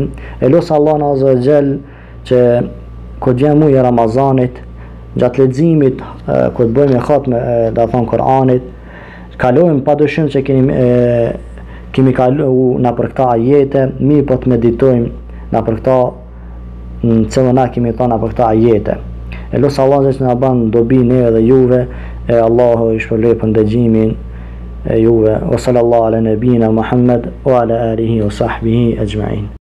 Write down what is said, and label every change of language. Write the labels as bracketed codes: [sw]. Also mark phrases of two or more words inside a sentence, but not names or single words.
[sq] E lut Allahun [ar] عز وجل [sq] që kur vjen muaji i Ramazanit, gjatë leximit, kur të bëjmë khatme da thon Kur'anit, kalojmë padyshim që kemi kaluar na për këta ajete, mirë po të meditojmë na për këta, që na kemi thënë na për këta ajete. E lut Allahun që na bën dobi ne dhe juve, e Allahu i shpërblet për ndëgjimin e juve. [ar] وصلى الله على نبينا محمد وعلى آله وصحبه أجمعين.